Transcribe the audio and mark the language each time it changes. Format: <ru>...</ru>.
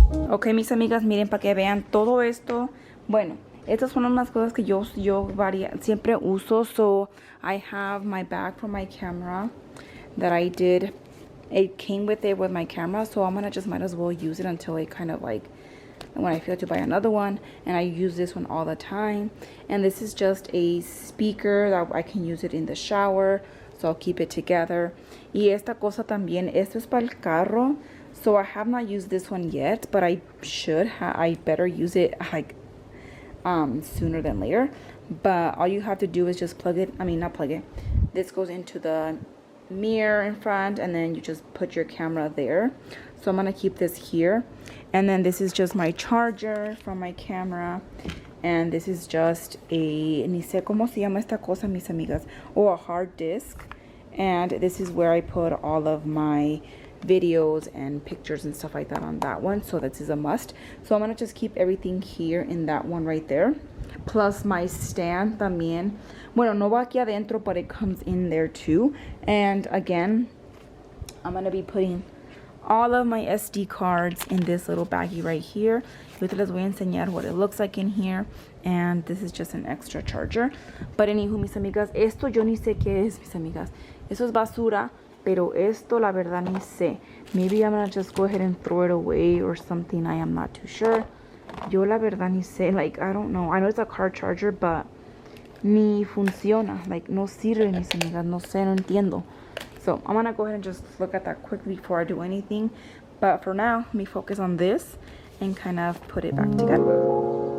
<es>Ok, mis amigas, miren para que vean todo esto. Bueno, estas son unas cosas que yo siempre uso.</es> <en>So I have my bag for my camera that I did. It came with it with my camera, so I'm gonna just might as well use it until it kind of like when I feel to buy another one. And I use this one all the time. And this is just a speaker that I can use it in the shower, so I'll keep it together.</en> <es>Y esta cosa también, esto es para el carro.</es> <en>So I have not used this one yet, but I should. I better use it like sooner than later. But all you have to do is just plug it. I mean, not plug it. This goes into the mirror in front, and then you just put your camera there. So I'm gonna keep this here. And then this is just my charger from my camera. And this is just a,</en> <es>ni sé cómo se llama esta cosa, mis amigas,</es> <en>or a hard disk. And this is where I put all of my videos and pictures and stuff like that on that one. So this is a must. So I'm gonna just keep everything here in that one right there. Plus my stand</en> <es>también. Bueno, no va aquí adentro,</es> <en>but it comes in there too. And again, I'm gonna be putting all of my SD cards in this little baggie right here.</en> <es>Yo te les voy a enseñar</es> <en>what it looks like in here. And this is just an extra charger. But anywho,</en> <es>mis amigas, esto yo ni sé qué es, mis amigas. Eso es basura, pero esto la verdad ni sé.</es> <en>Maybe I'm gonna just go ahead and throw it away or something. I am not too sure.</en> <es>Yo la verdad ni sé.</es> <en>Like, I don't know. I know it's a car charger, but</en> <es>ni funciona.</es> <en>Like,</en> <es>no sirve, mis amigas. No sé, no entiendo.</es> <en>So I'm gonna go ahead and just look at that quickly before I do anything. But for now, let me focus on this and kind of put it back together.</en>